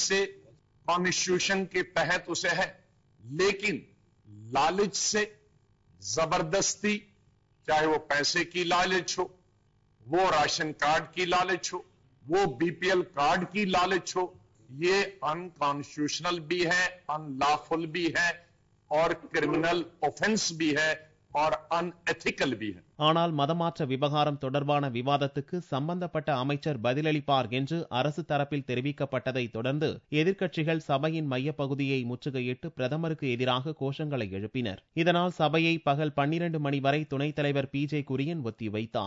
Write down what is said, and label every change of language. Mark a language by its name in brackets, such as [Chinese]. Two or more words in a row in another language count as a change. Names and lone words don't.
[Hindi] से कॉन्स्टिट्यूशन के तहत उसे है लेकिन लालच से, जबरदस्ती, चाहे वो पैसे की लालच हो, वो [English] ration card [Hindi] की लालच हो, वो [English] BPL card [Hindi] की लालच हो, ये अनकॉन्स्टिट्यूशनल भी है, अनलॉफुल भी है और [English] criminal offense [Hindi] भी है और अनएथिकल भी है. [Tamil] ஆனால் மதமாற்ற விவகாரம் தொடர்பான விவாதத்துக்கு சம்பந்தப்பட்ட அமைச்சர் பதிலளிப்பார் என்று அரசு தரப்பில் தெரிவிக்கப்பட்டதை தொடர்ந்து எதிர்க்கட்சிகள் சபையின் மையப்பகுதியை முற்றுகையிட்டு பிரதமருக்கு எதிராக கோஷங்களை எழுப்பினர். இதனால் சபையை பகல் 12 மணி வரை துணைத் தலைவர் PJ குரியன் ஒத்திவைத்தார்.